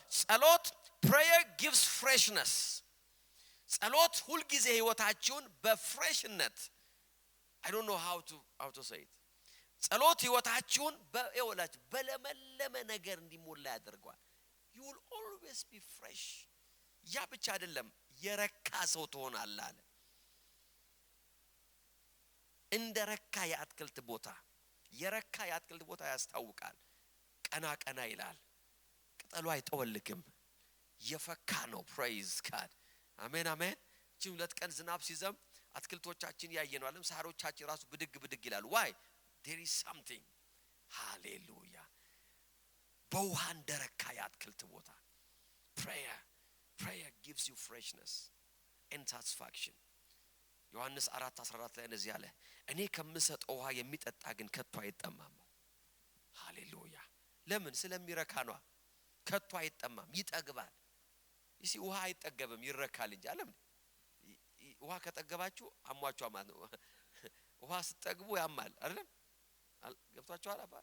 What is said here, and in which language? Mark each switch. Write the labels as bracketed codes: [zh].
[am] ጸሎት [en] prayer gives freshness. [am] ጸሎት ሁሉ ጊዜ ህይወታችሁን በፍሬሽነት [en] I don't know how to say it. [am] ጸሎት ህይወታችሁን በለመለመ ነገር እንዲሞላ ያደርጋል። [en] you will always be fresh. [am] ያ ብቻ አይደለም የረካ ሰው ትሆናለህ አለ። እንደረካ የአትክልት ቦታ የረካ የአትክልት ቦታ ያስታውቃል። ቀና ቀና ይላል። ቅጠሉ አይጠወልግም። የፈካ ነው። [en] praise God. [am] አሜን አሜን። እቺ ሁለት ቀን ዝናብ ሲዘም አትክልቶቻችን ያየነዋልም ሳሮቻችን ራሱ ብድግ ይላሉ። [en] why? there is something. hallelujah. [am] በውሃ እንደረካ የአትክልት ቦታ [en] prayer gives you freshness and satisfaction. [am] ዮሐንስ 4:14 ላይ እንደዚህ አለ፣ እኔ ከምሰጠው ውሃ የሚጠጣ ግን ከቶ አይጠማም። ሃሌሉያ። ለምን? ስለሚረካ ነው። ከቶ አይጠማም፣ ይጠግባል። እሺ ውሃ አይጠገብም፣ ይረካል እንጂ አለም። ውሃ ከጠገባችሁ አሟችሁ ማለት ነው። ውሃ ስትጠግቡ ያማል አይደል? ገብቷችኋል?